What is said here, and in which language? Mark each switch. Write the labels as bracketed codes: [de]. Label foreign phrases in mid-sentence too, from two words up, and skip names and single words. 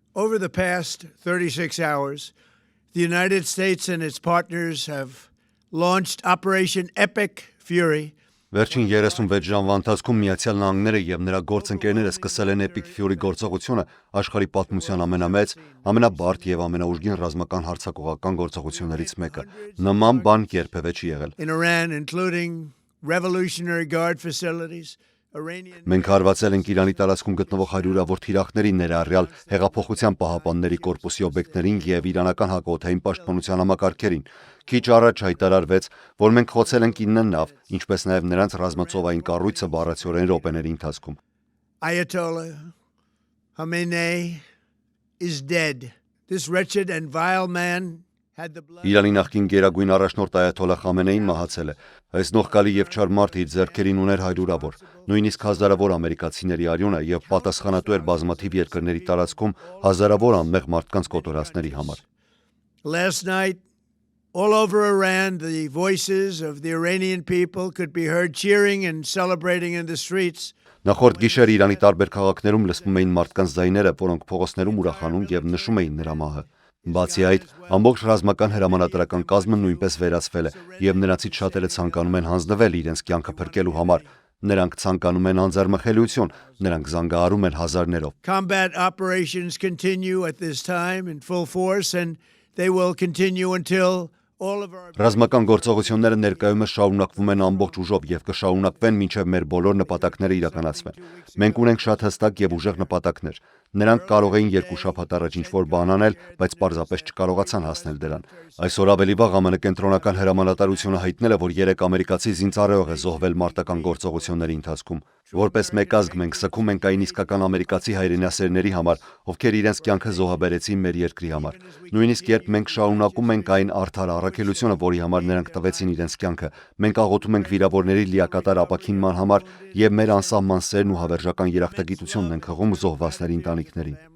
[en] Over the past 36 hours, the United States and its partners have launched Operation Epic Fury. [hy] Վերջին 36 ժամվա ընթացքում Միացյալ Նահանգները եւ նրա գործընկերները սկսել են Epic Fury գործողությունը աշխարհի պատմության ամենամեծ, ամենաբարդ եւ ամենաուժգին ռազմական հարձակողական գործողություններից մեկը։ Նման բան երբևէ չի եղել։ [en] In Iran, including Revolutionary Guard facilities, [hy] Մենք հարվածել ենք Իրանի տարածքում գտնվող հարյուրավոր թիրախների, ներառյալ Հեղափոխության պահապանների կորպուսի օբյեկտներին եւ իրանական հակաօդային պաշտպանության համակարգերին։ Քիչ առաջ հայտարարվեց, որ մենք խոցել ենք 9 նավ, ինչպես նաեւ նրանց ռազմածովային կառույցը բառացիորեն րոպեների ընթացքում։ [en] Ayatollah Khamenei is dead. This wretched and vile man had the blood. [hy] Իրանի նախկին գերագույն առաջնորդ Այաթոլլահ Խամենեին մահացել է։ Այս նողկալի եւ չար մարդը իր ձեռքերին ուներ հարյուրավոր, նույնիսկ հազարավոր ամերիկացիների արյունը եւ պատասխանատու էր բազմաթիվ երկրների տարածքում հազարավոր անմեղ մարդկանց կոտորածների համար։ [en] Last night, all over Iran, the voices of the Iranian people could be heard cheering and celebrating in the streets. [hy] Նախորդ գիշեր Իրանի տարբեր քաղաքներում լսվում էին մարդկանց ձայները, որոնք փողոցներում ուրախանում եւ նշում էին նրա մահը։ Բացի այդ, ամբողջ ռազմական հրամանատարական կազմը նույնպես վերացվել է եւ նրանցից շատերը ցանկանում են հանձնվել իրենց կյանքը փրկելու համար։ Նրանք ցանկանում են անձեռմխելիություն, նրանք զանգահարում են հազարներով։ [en] Combat operations continue at this time in full force and they will continue until all of our [hy] Ռազմական գործողությունները ներկայումս շարունակվում են ամբողջ ուժով եւ կշարունակվեն մինչեւ մեր բոլոր նպատակները իրականացվեն։ Մենք ունենք շատ հստակ եւ ուժեղ նպատակներ։ Նրանք կարող էին 2 շաբաթ առաջ ինչ-որ բան անել, բայց պարզապես չկարողացան հասնել դրան։ Այսօր ավելի վաղ ԱՄՆ կենտրոնական հրամանատարությունը հայտնել է, որ 3 ամերիկացի զինծառայող է զոհվել մարտական գործողությունների ընթացքում։ Որպես մեկ ազգ մենք սգում ենք այն իսկական ամերիկացի հայրենասերների համար, ովքեր իրենց կյանքը զոհաբերեցին մեր երկրի համար։ Նույնիսկ երբ մենք շարունակում ենք այն արդար առաքելությունը, որի համար նրանք տվեցին իրենց կյանքը, մենք աղոթում ենք վիրավորների լիակատար ապաքինման համար եւ մեր անսահման սերն ու հավերժական երախտագիտությունն ենք հղում զոհվածների ընտանիքներին։